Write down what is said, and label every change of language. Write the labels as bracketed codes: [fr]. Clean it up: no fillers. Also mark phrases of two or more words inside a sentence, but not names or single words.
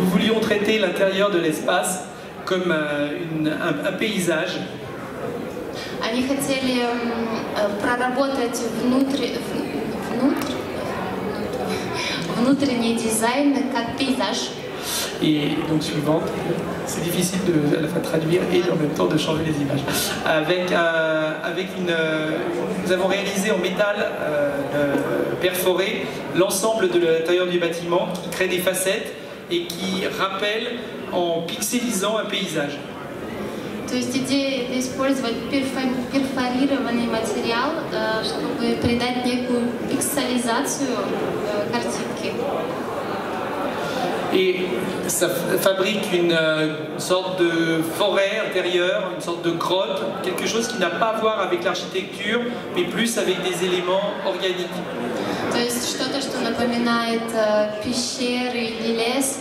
[fr] voulions traiter l'intérieur de l'espace comme un paysage. [ru] Они хотели проработать внутренний дизайн как пейзаж. [fr] Et donc suivante, c'est difficile à la fois de traduire et en même temps de changer les images. Nous avons réalisé en métal perforé l'ensemble de l'intérieur du bâtiment qui crée des facettes et qui rappelle en pixelisant un paysage. [ru] То есть идея использовать перфорированный материал, чтобы придать некую пикселизацию картинки. [fr] Et ça fabrique une sorte de forêt intérieure, une sorte de grotte, quelque chose qui n'a pas à voir avec l'architecture, mais plus avec des éléments organiques. [ru] То есть что-то, что напоминает пещеры или лес.